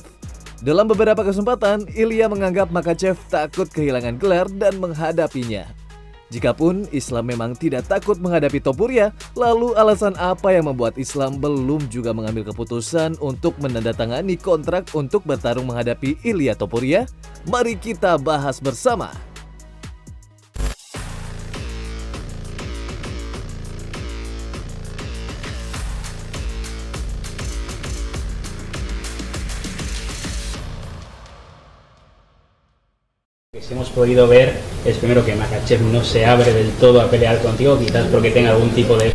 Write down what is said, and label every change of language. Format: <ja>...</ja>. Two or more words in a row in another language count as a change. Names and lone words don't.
<id>Dalam beberapa kesempatan, Ilia menganggap Makhachev takut kehilangan gelar dan menghadapinya. Jikapun Islam memang tidak takut menghadapi Topuria, lalu alasan apa yang membuat Islam belum juga mengambil keputusan untuk menandatangani kontrak untuk bertarung menghadapi Ilia Topuria? Mari kita bahas bersama.</id> <es>Si hemos podido ver es primero que Makhachev no se abre del todo a pelear contigo, quizás porque tenga algún tipo de...</es>